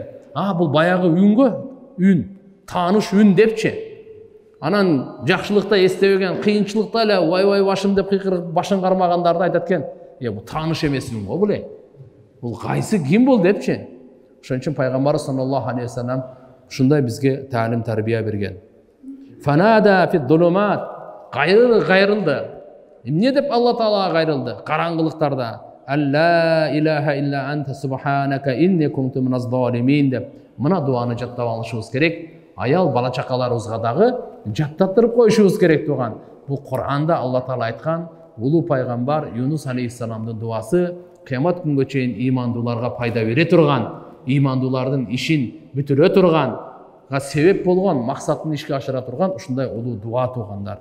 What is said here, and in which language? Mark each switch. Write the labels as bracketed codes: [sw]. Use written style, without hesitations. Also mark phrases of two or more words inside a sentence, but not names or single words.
[ky] Бул баягы үнгө, үн, тааныш үн депчи. Анан жакшылыкта эстебеген, кыйынчылыкта эле вай башым деп кыйкырып башын кармагандарды айтат экен. Бул тааныш эмес үн го бул. Бул кайсы ким бул депчи. Ошон үчүн пайгамбар [ar] صلى الله عليه وسلم [ky] ушундай бизге таалим тарбия берген. [ar] فنادى في الظلمات, кайрылды. [ky] Эмне деп Алла Таалага кайрылды? Караңгылыктарда. [ar] لا إله إلا أنت سبحانك إني كنت من الظالمين деп. [ky] Мына дуаны жаттап алышыбыз керек. Аял бала чакаларыбызга дагы жаттатырып коюшубуз керек туган. Бул Кур'анда Алла Таала айткан улуу пайгамбар Юнус алейхиссаламдын дуасы кыямат күнгө чейин имандууларга пайда бере турган, имандуулардын ишин бүтүрө турган, себеп болгон, максатын ишке ашыра турган ушундай улуу дуа тугандар.